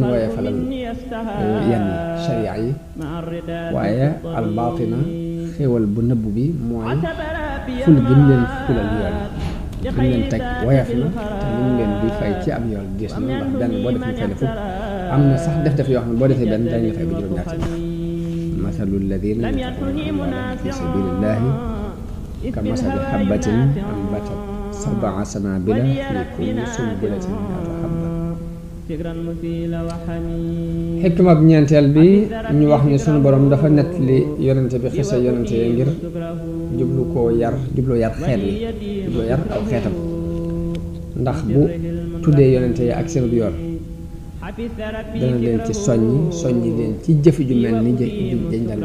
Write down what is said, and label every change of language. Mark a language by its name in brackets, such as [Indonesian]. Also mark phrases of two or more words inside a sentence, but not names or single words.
[Wolof] woyefalal yenn sharia yi waaye al batina xéewal bu nëbb bi mooy ful gi mu leen fulal yoon li mu leen teg woyef na te li mu leen di fay ci ab yoon diis na ndax benn boo def ñu fay la fukk am na sax def yoo xam ne boo defee benn dañ la fay ba juróom-ñaar ci [Arabic] مثل الذين ينفقون في سبيل الله كمثل حبة أنبتت سبع سنابل في كل سنبلة مائة حبة [Wolof] xikma bu ñeenteel bi ñu wax ni sunu borom dafa nettali yonente bi xisa yonente yi ngir jubloo yar xeet wi jubloo yar aw xeetam ndax bu tuddee yonente yi ak seen yoon dana leen ci soññi leen ci jëf ju mel ni dañ daan